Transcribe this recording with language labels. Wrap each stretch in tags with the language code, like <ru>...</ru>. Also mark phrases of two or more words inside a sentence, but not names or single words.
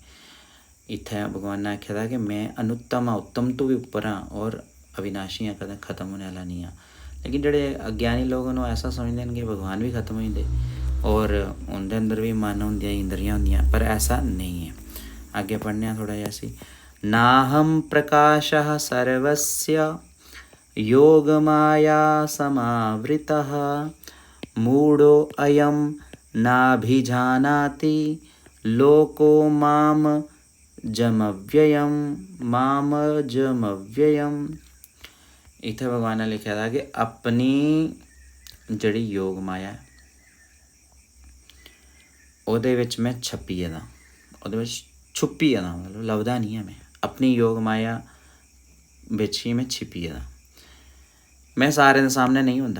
<doi>इत्थै भगवान ने आखे दा कि मैं अनुत्तम हाँ, उत्तम तो भी उप्पर हाँ और अविनाशी हाँ, कदें खत्म होने आह्ला नहीं हाँ। लेकिन जेह्ड़े अज्ञानी लोग न ओह् ऐसा समझदे न कि भगवान भी खत्म होई जंदे और उं'दे अंदर भी मन होंदियां, इंद्रियां होंदियां, पर ऐसा नहीं है। अग्गे पढ़ने आं थोड़ा जेहा इसी।</doi> <sa>नाहं प्रकाशः सर्वस्य योगमाया समावृतः मूढो अयं नाभिजानाति लोको मामजमव्ययम्।</sa> <doi>इत्थै भगवान ने लिखे दा कि अपनी जेह्ड़ी योग माया है ओह्दे विच मैं छप्पी गेदा, ओह्दे विच छुप्पी गेदा, मतलब लभदा नहीं है। मैं अपनी योग माया बिच ही मैं छिप्पी गेदा, मैं सारें दे सामने नहीं होंदा।</doi>